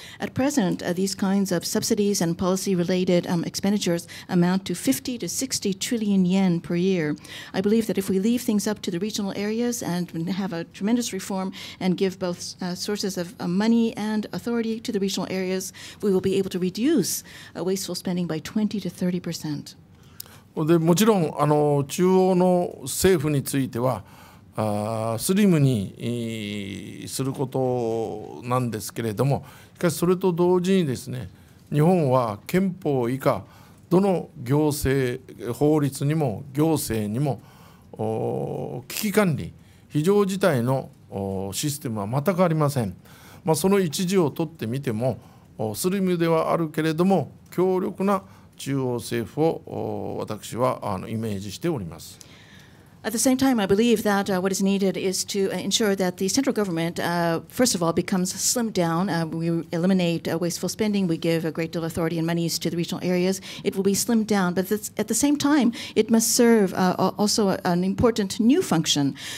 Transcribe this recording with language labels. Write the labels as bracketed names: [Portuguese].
[English] At present, these kinds of subsidies and policy-related expenditures amount to 50 to 60 trillion yen per year. I believe that if we leave things up to the regional areas and have a tremendous reform and give both sources of money and authority to the regional areas, we will be able to reduce wasteful spending by 20 to 30%. [Japanese] でもちろん中央の政府についてはスリムにすることなんですけれども、しかしそれと同時にですね、日本は憲法以下どの行政法律にも行政にも危機管理非常事態のシステムは全くありません。その一時を取ってみてもスリムではあるけれども強力な中央政府を私はイメージしております。 [English] At the same time, I believe that what is needed is to ensure that the central government, first of all, becomes slimmed down. We eliminate wasteful spending. We give a great deal of authority and monies to the regional areas. It will be slimmed down, but at the same time, it must serve also an important new function.